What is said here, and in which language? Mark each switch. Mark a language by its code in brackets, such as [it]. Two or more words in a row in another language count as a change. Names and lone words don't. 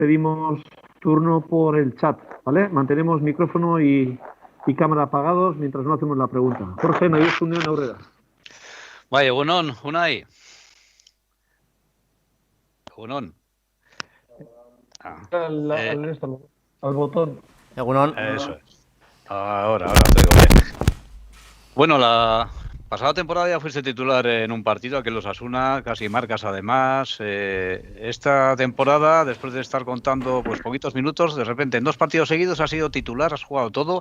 [es] pedimos turno por el chat, ¿vale? Mantenemos micrófono y cámara apagados mientras no hacemos la pregunta. Jorge, [eu] nahi Unión aurrera. Bai, egunon, Unai. Egunon. [es] Al botón. [eu] Egunon. [es] Eso es. Ahora te digo bien. Bueno, la pasada temporada ya fuiste titular en un partido, aquí en los Osasuna, casi marcas además. Esta temporada, después de estar contando pues poquitos minutos, de repente en 2 partidos seguidos has sido titular, has jugado todo.